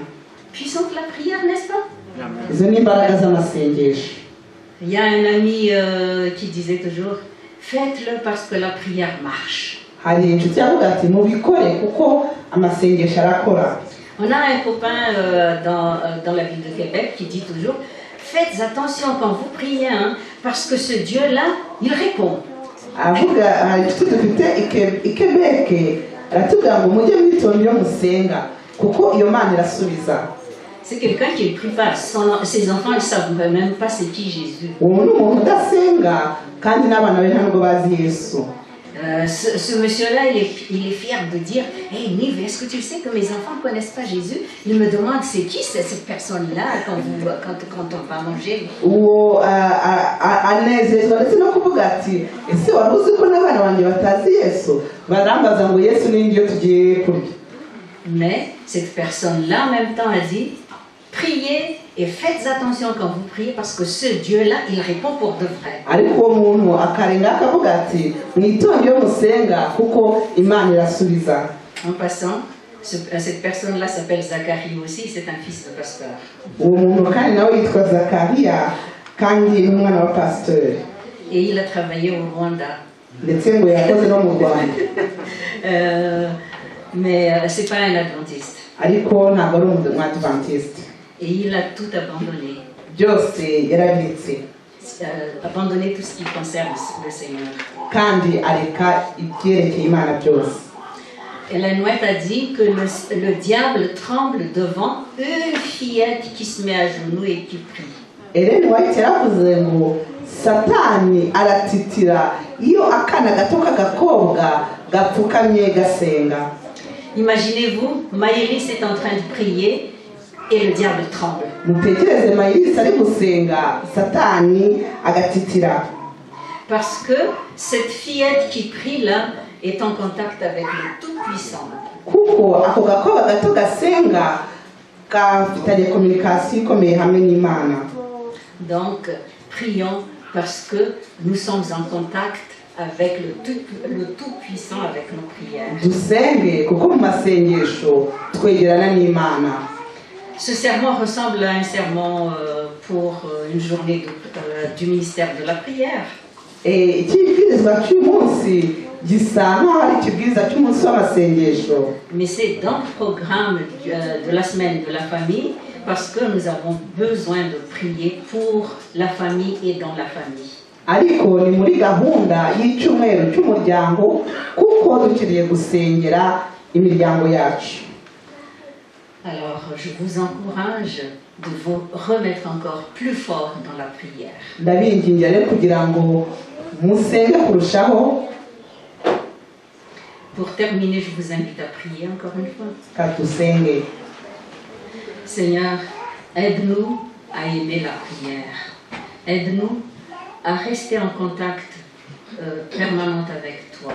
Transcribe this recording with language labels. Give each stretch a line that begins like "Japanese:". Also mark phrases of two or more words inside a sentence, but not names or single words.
French: Puissante la prière, n'est-ce pas?
Kinyarwanda: Izo ni imbaraga z'amasengesho.
French: Il y a un ami qui disait toujours, faites-le parce que la prière marche.
Kinyarwanda: Hari inshuti yavuga ati mubikore kuko amasengesho arakora.
French: On a un copain dans la ville de Québec qui dit toujours, faites attention quand vous priez, hein, parce que ce Dieu-là, il répond.
Kinyarwanda: avuga hari inshuti dufite i Quebec aratubwira ngo mujye mwitonda iyo musenga kuko iyo Mana irasubiza.
French: C'est quelqu'un qui ne prie pas. Ses enfants ne savent même pas c'est qui Jésus.
Kinyarwanda: uwo ni umuntu udasenga kandi n'abana be ntabwo bazi Yesu.
French: Ce monsieur-là, il est fier de dire, hey Nive, est-ce que tu sais que mes enfants ne connaissent pas Jésus? Il me demande c'est qui cette personne-là quand on va manger.
Kinyarwanda: uwo anezezwa ndetse no kuvuga ati ese wari uzi ko n'abana banjye batazi Yesu? barambaza ngo Yesu ni nde tugiye kurya.
French: Mais cette personne-là en même temps a dit, priez et faites attention quand vous priez parce que ce Dieu-là, il répond pour de vrai.
Kinyarwanda: ariko uwo muntu akarenga akavuga ati mwitonde iyo musenga kuko Imana irasubiza.
French: En passant, cette personne-là s'appelle Zacharie aussi, c'est un fils de pasteur.
Kinyarwanda: uwo muntu kandi nawe yitwa Zakariya kandi ni umwana wa pasteur
French: Et il a travaillé au Rwanda.
Kinyarwanda: ndetse ngo yakoze no mu Rwanda
French: Mais c'est pas un adventiste.
Kinyarwanda: ariko ntabwo ari umwadventiste.
French: Et il a tout abandonné.
Kinyarwanda: byose yarabitse
French: Abandonné tout ce qui concerne le Seigneur.
Kinyarwanda: kandi areka ibyerekeye Imana byose.
French: Ellen White a dit que le diable tremble devant une fillette qui se met à genoux et qui prie.
Kinyarwanda: Ellen White yaravuze ngo Satani aratitira iyo akana gato k'agakobwa gapfukamye gasenga.
French: Imaginez-vous, Maëlys est en train de prier et le diable tremble.
Kinyarwanda: mutekereze Maëlys ari gusenga Satani agatitira.
French: Parce que cette fillette qui prie là est en contact avec le Tout-Puissant.
Kinyarwanda: kuko ako gakobwa gato gasenga gafitanye communication ikomeye hamwe n'Imana.
French: Donc, prions parce que nous sommes en contact avec le Tout-Puissant avec nos prières.
Kinyarwanda: dusenge kuko mu masengesho twegerana n'Imana.
French: Ce sermon ressemble à un sermon pour une journée du ministère de la prière.
Kinyarwanda: ikibwirizwa cy'umunsi gisa nkaho ari ikibwiriza cy'umunsi w'amasengesho.
French: Mais c'est dans le programme de la semaine de la famille parce que nous avons besoin de prier pour la famille et dans la famille.
Kinyarwanda: ariko ni muri gahunda y'icyumweru cy'umuryango kuko dukwiriye gusengera imiryango yacu.
French: Alors, je vous encourage de vous remettre encore plus fort dans la prière.
Kinyarwanda: ndabingingira rero kugira ngo musenge kurushaho.
French: Pour terminer, je vous invite à prier encore une fois.
Kinyarwanda: kadusenge.
French: Seigneur, aide-nous à aimer la prière. Aide-nous à rester en contact permanent avec toi.